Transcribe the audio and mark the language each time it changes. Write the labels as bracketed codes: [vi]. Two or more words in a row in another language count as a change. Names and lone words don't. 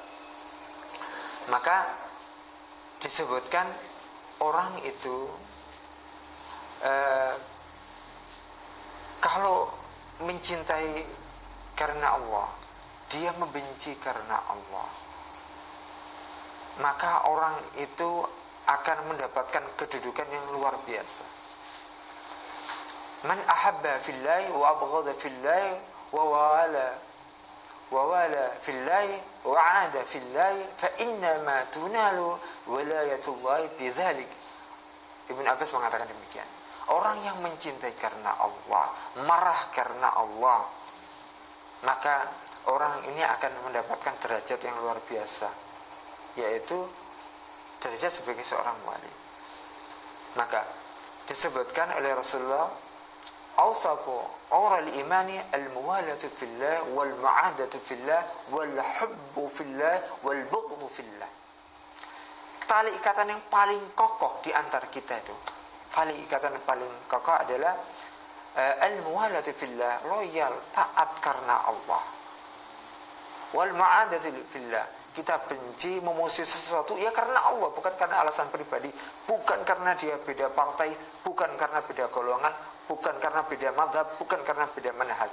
[id] Maka disebutkan orang itu kalau mencintai karena Allah, dia membenci karena Allah, maka orang itu akan mendapatkan kedudukan yang luar biasa. [ar] من أحب في الله وأبغض في الله ووالى في الله وعادى في الله فإنما تنال ولاية الله بذلك. [id] Ibnu Abbas mengatakan demikian. Orang yang mencintai karena Allah, marah karena Allah, maka orang ini akan mendapatkan derajat yang luar biasa, yaitu derajat sebagai seorang wali. Maka disebutkan oleh Rasulullah, [ar] أوثق عرى الإيمان الموالاة في الله والمعاداة في الله والحب في الله والبغض في الله. [id] Tali ikatan yang paling kokoh di antara kita itu, tali ikatan yang paling kokoh adalah [ar] الموالاة في الله, [id] loyal, taat karena Allah. [ar] والمعاداة في الله, [id] kita benci, memusuhi sesuatu ya karena Allah, bukan karena alasan pribadi, bukan karena dia beda partai, bukan karena beda golongan, bukan karena beda mazhab, bukan karena beda manhaj.